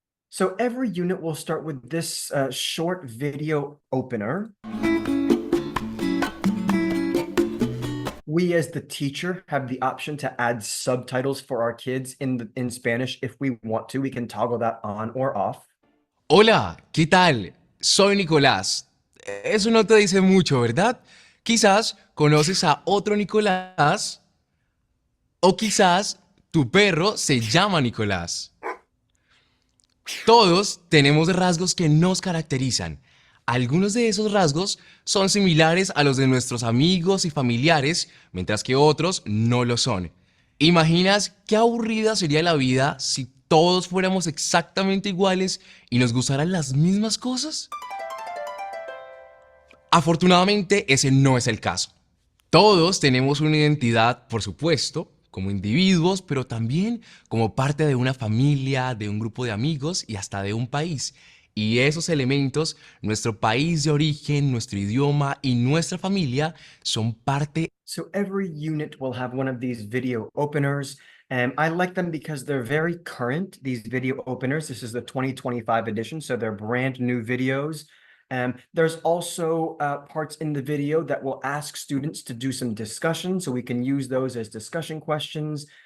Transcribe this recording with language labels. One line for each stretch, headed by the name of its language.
English: So every unit will start with this short video opener. We as the teacher have the option to add subtitles for our kids in Spanish if we want to. We can toggle that on or off.
Spanish: Hola, ¿qué tal? Soy Nicolás. Eso no te dice mucho, ¿verdad? Quizás conoces a otro Nicolás o quizás tu perro se llama Nicolás. Todos tenemos rasgos que nos caracterizan. Algunos de esos rasgos son similares a los de nuestros amigos y familiares, mientras que otros no lo son. ¿Imaginas qué aburrida sería la vida si todos fuéramos exactamente iguales y nos gustaran las mismas cosas? Afortunadamente, ese no es el caso. Todos tenemos una identidad, por supuesto, como individuos, pero también como parte de una familia, de un grupo de amigos y hasta de un país. Y esos elementos, nuestro país de origen, nuestro idioma y nuestra familia, son parte.
English: So every unit will have one of these video openers. And I like them because they're very current, these video openers. This is the 2025 edition, so they're brand new videos. There's also parts in the video that will ask students to do some discussion, so we can use those as discussion questions.